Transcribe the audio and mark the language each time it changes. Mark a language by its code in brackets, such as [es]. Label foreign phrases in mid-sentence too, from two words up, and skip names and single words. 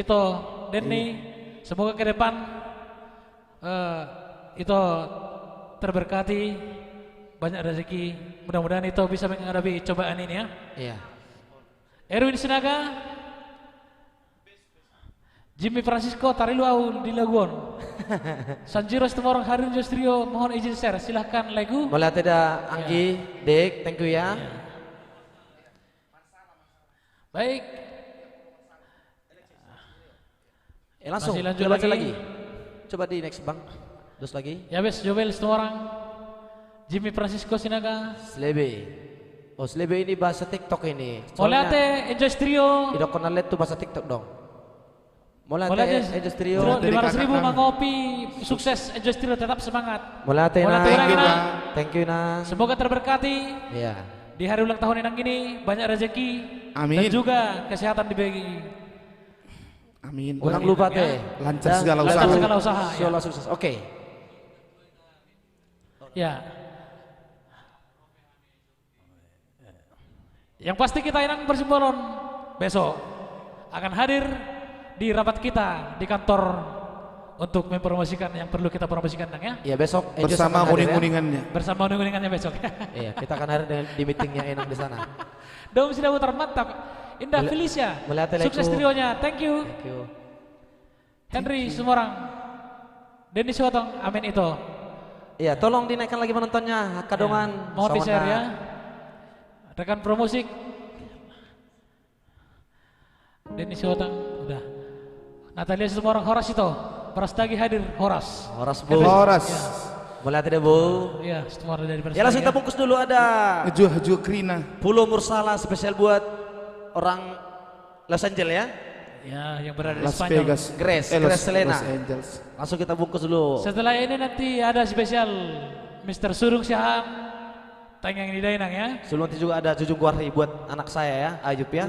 [id] Itu Denny, semoga ke depan itu terberkati, banyak rezeki. Mudah-mudahan itu bisa menghadapi cobaan ini ya. Iya. Erwin Sinaga, Jimmy Francisco Tariluau di Laguan, Sanjiro Setemorong Harin Justrio, mohon izin share, silahkan lagu. Melihat ada Anggi, Dek, [en] thank you ya. [id] Baik, Langsung, Masih lanjut kita baca lagi. lagi. Coba di next bang, terus lagi. [jv] Ya wes, [id] Joel semua orang. Jimmy Francisco Sinaga. Slebe. Oh Slebe ini bahasa TikTok ini. Molate Enjoy Trio. Tidak kenal lihat tuh bahasa TikTok dong. Molate Molate Enjoy Trio. 500.000 mengopi sukses Enjoy Trio tetap semangat. Molate Molate Nang. Nang. [en] Thank you Nang. [id] Semoga terberkati Iya. di hari ulang tahun Inang ini, banyak rezeki Amin. dan juga kesehatan dibagi. Amin. Jangan lupa ya. teh. Lancar Dan segala satu usaha. segala usaha, ya. Segala sukses. Oke. Ya. Yang pasti kita Inang Persimbolon besok akan hadir di rapat kita di kantor untuk mempromosikan yang perlu kita promosikan Nang ya. Iya besok Enjoy Bersama akan hadir, ya. uning-uningannya. Bersama uning-uningannya besok. Iya kita akan hadir di meetingnya Enang di sana. Dom sudah putar mantap. Indah Mula- Felicia. Melate Sukses Leku. trionya. [en] Thank you. Thank you. [id] Henry Sumorang. Denny Suwatong. Amin itu. Iya tolong dinaikkan lagi penontonnya. Kadongan. Mohon di share Sawana. ya. Rekan Promusik. Denny Suwatong. Udah. Natalia Sumorang Horas itu. Prastagi hadir Horas. Horas bu. Horas. Melate deh bu. Iya, semua dari Prastagi. Ya langsung kita bungkus dulu ada Haju Krina. Pulau Mursala spesial buat orang Los Angeles ya. Ya, yang berada di Las Spanyol. Vegas. Grace, Los, Grace Selena. Los Angeles. Langsung kita bungkus dulu. Setelah ini nanti ada spesial Mr. Surung Syaham. Tayang di Dainang ya. Sebelum nanti juga ada Jujung Guardi buat anak saya ya, Ayub ya.